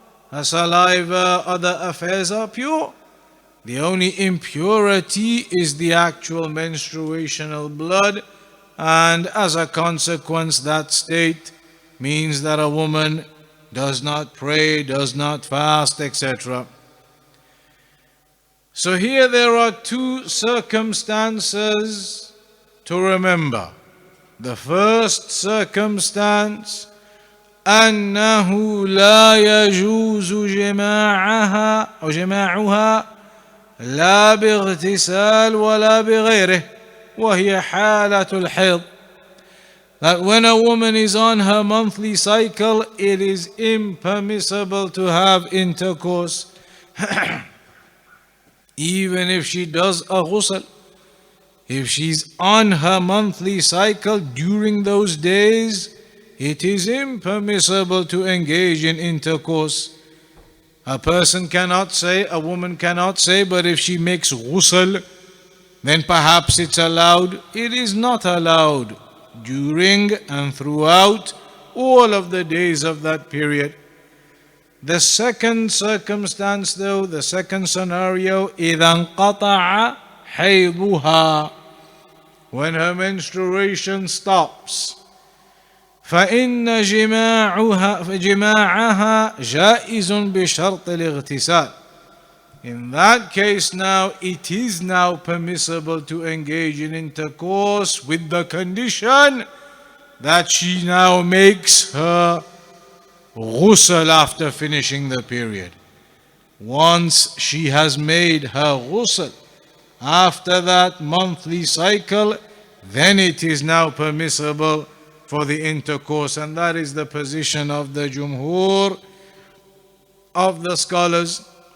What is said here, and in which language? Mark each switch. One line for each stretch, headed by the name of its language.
English: Her saliva, other affairs are pure. The only impurity is the actual menstruational blood, and as a consequence, that state means that a woman does not pray, does not fast, etc. So here there are two circumstances to remember. The first circumstance,
Arabic: أنه لا يجوز جماعها أو جماعها لا باغتسال ولا بغيره وهي حالة الحيض.
English: That when a woman is on her monthly cycle, it is impermissible to have intercourse, even if she does a ghusl. If she's on her monthly cycle during those days, it is impermissible to engage in intercourse. A person cannot say, a woman cannot say, but if she makes ghusl, then perhaps it's allowed. It is not allowed during and throughout all of the days of that period. The second circumstance though, the second scenario,
Arabic: إِذَا انْقَطَعَ حَيْضُهَا,
English: when her menstruation stops.
Arabic: فإن جماعها جائز بشرط الاغتسال.
English: In that case now, it is now permissible to engage in intercourse with the condition that she now makes her ghusl after finishing the period. Once she has made her ghusl after that monthly cycle, then it is now permissible for the intercourse, and that is the position of the jumhur of the scholars.